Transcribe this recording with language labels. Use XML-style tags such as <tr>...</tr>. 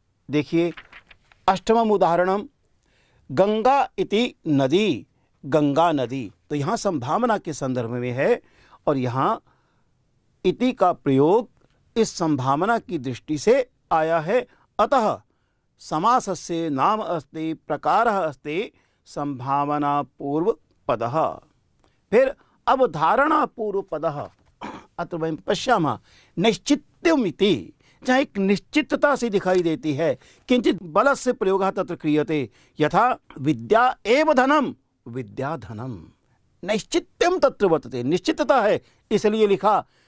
<sa>देखिए अष्टमम उदाहरणम, गंगा इति नदी, गंगा नदी।</sa> <hi>तो यहाँ संभावना के संदर्भ में है और यहाँ इति का प्रयोग इस संभावना की दृष्टि से आया है।</hi> <sa>अतः समासस्य नाम अस्ति प्रकारः अस्ति संभावना पूर्व पदः। फिर अवधारणा पूर्व पदः, अत्र वयं पश्यामः नैश्चित्यम् इति,</sa> <hi>जहाँ एक निश्चितता सी दिखाई देती है,</hi> <sa>किंचित बलस्य प्रयोगः तत्र क्रियते, यथा विद्या एव धनम, विद्या धनम, नैश्चित्यम तत्र वर्तते,</sa> <hi>निश्चितता है इसलिए लिखा।</hi>